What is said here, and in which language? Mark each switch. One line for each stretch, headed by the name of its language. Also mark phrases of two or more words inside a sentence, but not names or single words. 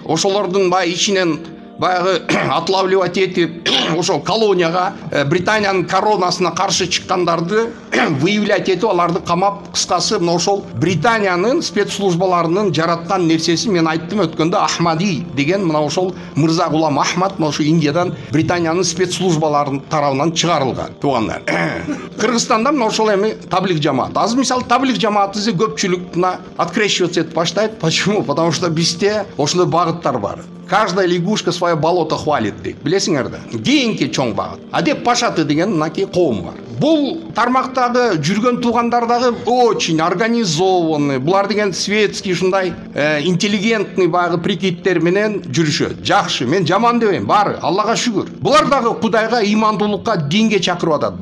Kyrgyz: Ошолордун баягы ичинен баягы отлавливать этип ошол колонияга Британиянын коронасына каршы чыккандарды выявлять этип аларды камап, кыскасы мына ошол Британиянын спецслужбаларынын жараткан нерсеси, мен айттым өткөндө, Ахмади деген мына ошол Мырза Гулам Ахмад мына ошо Индиядан Британиянын спецслужбаларынын тарабынан чыгарылган, туугандар. Кыргызстанда мына ошол эми таблиг жамаат. Азыр мисалы таблиг жамааты көпчүлүк мына открещиваться этип баштайт.
Russian: Почему? Потому что
Kyrgyz: бизде ошондой багыттар бар.
Russian: Каждая лягушка свое болото хвалит дейт.
Kyrgyz: Билесиңер да? Кийинки чоң багыт. Адеп пашаты деген мынакей коом бар. Бул тармактагы жүргөн туугандардагы
Russian: очень организованный,
Kyrgyz: булар деген светский ушундай интеллигентный багы прикидтер менен жүрүшөт. Жакшы, мен жаман дебейм, баары Аллага шүгүр. Булар дагы Кудайга, имандуулукка, динге чакырып атат.